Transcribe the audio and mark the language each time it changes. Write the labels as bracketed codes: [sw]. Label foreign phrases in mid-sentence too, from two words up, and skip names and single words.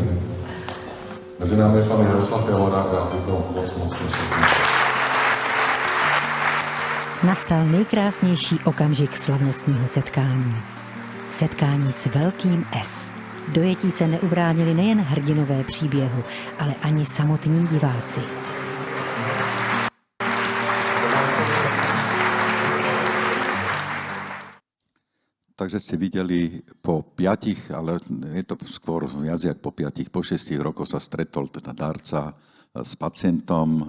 [cs] Mezi námi je pan Jaroslav Jalora a já bych byl moc prosím. Nastal nejkrásnější okamžik slavnostního setkání. Setkání s velkým S. Dojetí se neubránili nejen hrdinové příběhu, ale ani samotní diváci. [sk] Takže ste videli po 5, ale je to skôr viac jak po 5, po 6 rokoch sa stretol teda darca s pacientom.